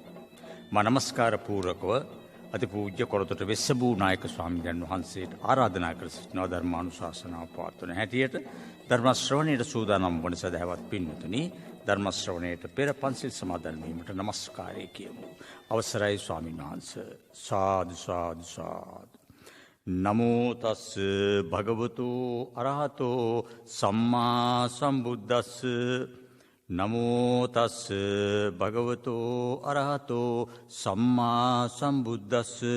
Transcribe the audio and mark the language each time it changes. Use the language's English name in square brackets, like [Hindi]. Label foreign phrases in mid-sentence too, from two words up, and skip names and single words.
[Sinhala] මා නමස්කාර පූර්වකව අතිපූජ්‍ය කොරතොට වෙස්සභූ නායක ස්වාමීන් වහන්සේට ආරාධනා කර සිටිනවා ධර්මානුශාසනාව පවත්වන හැටියට. ධර්ම ශ්‍රවණයට සූදානම් වන සදහවත් පින්වතුනි, ධර්ම ශ්‍රවණයට පෙර පන්සිල් සමාදන් වීමට নমස්කාරය කියමු. අවසරයි ස්වාමීන් වහන්සේ. සාදු සාදු සාදු. [Pali] නමෝ තස් භගවතු අරහතෝ සම්මා සම්බුද්දස්ස. නමෝ තස් භගවතු අරහතෝ සම්මා සම්බුද්දස්ස.